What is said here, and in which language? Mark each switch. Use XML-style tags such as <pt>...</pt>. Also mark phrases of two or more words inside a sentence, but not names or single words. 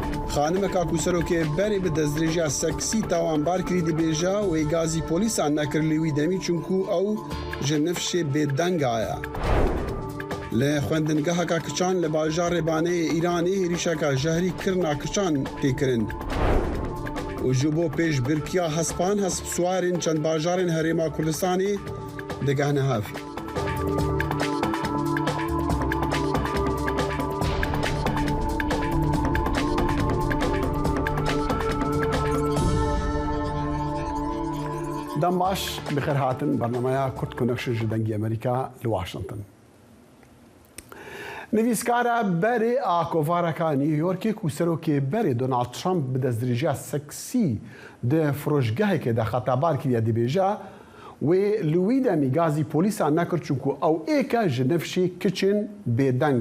<ku>خانمێکا ku serokê berê bi destdirêjiya seksî tawanbar kirî dibêje wê gazî polîsan nekir li wî demî çunku ew ji nifşê bêdenga ye. Li xwendingeheka kiçan li bajarê Baneyê Îranê êrişeka jehrî kirina kiçan tê kirin. û ji bo pêşbirkiya hespan hespswarên çend bajarên Herêma Kurdistanê digehne hev. دەم باش بخێر هاتن بەرنامەیە کورد کۆنەکشن ji dengê Amerîka li Washington. Nivîskara berê a kovareka New Yorkê ku serokê berê Donald Trump bi destdirêjiya seksî di firojgehekê de xetebar kiriye dibêje wê li wî demî gazî polîsan nekir çunku ew êke ji nifşê kiçên bêdeng.</ku>